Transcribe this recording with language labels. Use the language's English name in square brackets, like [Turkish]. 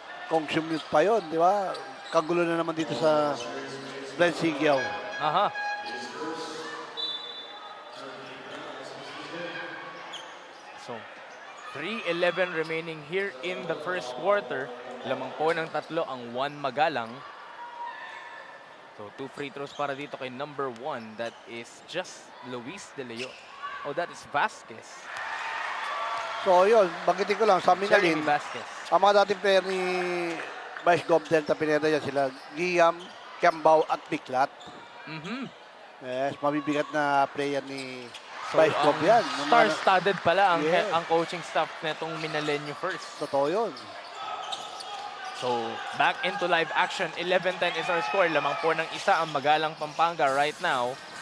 [Filipino] Kung sumute pa yun, di ba? Kagulo na naman dito sa Brent Sigiaw. [English] So, 3:11 remaining here in the first quarter. [Filipino] Lamang po ng tatlo ang Juan Magalang. So, [English] 2 free throws [Filipino] para dito kay number 1. [English] That is just Luis De Leon. Oh, that is Vasquez. [Filipino] So yun, banggitin ko lang sa Jeremy Minalin, Vasquez. ang mga dating player ni Vice Gov Delta Pineda yan sila, Guillaume, Kiambao at Biclat. Yes, mabibigat na player ni Vice Gov yan. Star-studded pala ang, [English] Yes. [Filipino] ang coaching staff netong Minalenyo first. Totoo yun. [English] So, back into live action. 11-10 is our score. [Filipino] Lamang po ng isa ang Magalang Pampanga [English] right now.